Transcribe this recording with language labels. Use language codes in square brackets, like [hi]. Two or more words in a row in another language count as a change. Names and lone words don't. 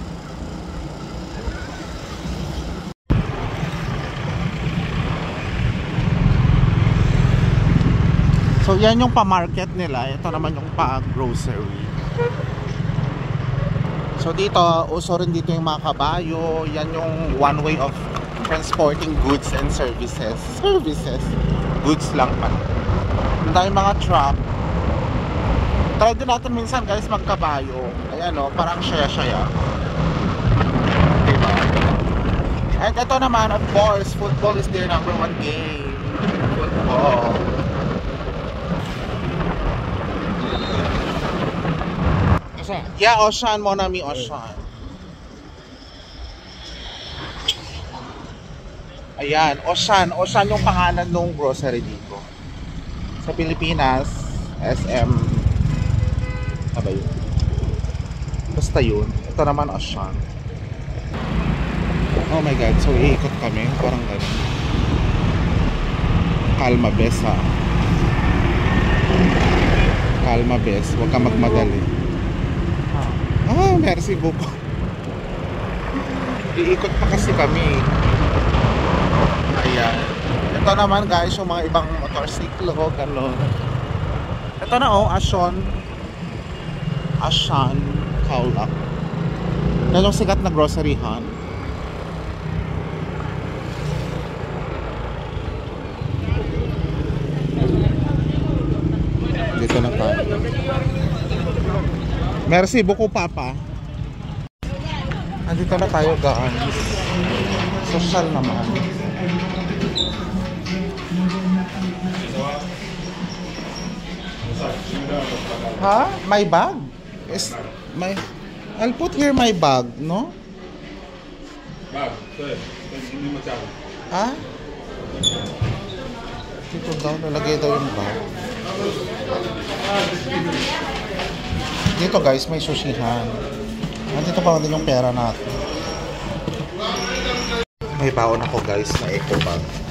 [tl] So, yan yung pa-market nila. Ito naman yung pa-grocery. So dito, uso rin dito yung mga kabayo. Yan yung [en] one way of transporting goods and services. [tl] Goods lang man. Dahil mga truck. Try din natin minsan guys magkabayo. Ayan o, parang shaya-shaya. Diba? And ito naman, [en] of course, football is their number one game. Football. Yeah, Ocean, [fr] mon ami, [tl] Ocean. Ayan, Ocean yung pangalan ng grocery dito. Sa Pilipinas, SM ano yun? Basta yun. Ito naman Ashan. [en] Oh my god, [tl] so iikot kami parang gano'n. Kalma bes ha. Kalma bes, huwag ka magmadali. [fr] Ah, merci beaucoup. [tl] Iikot pa kasi kami. Ayan. Ito naman guys, yung mga ibang motorsiklo, gano'n. Ito na oh, Ashan Kaulak. Yan yung sikat na groceryhan. Dito na tayo. [fr] Merci beaucoup papa. [tl] Andito na tayo guys. Social naman. Ha? [en] My bag? Is my I'll put here my bag, no? [tl] Bag, hindi masyado. Ha? Dito daw, nalagay daw yung bag. Dito guys, may sushihan. Nandito pa din yung pera natin. May baon ako guys na [en] eco bag.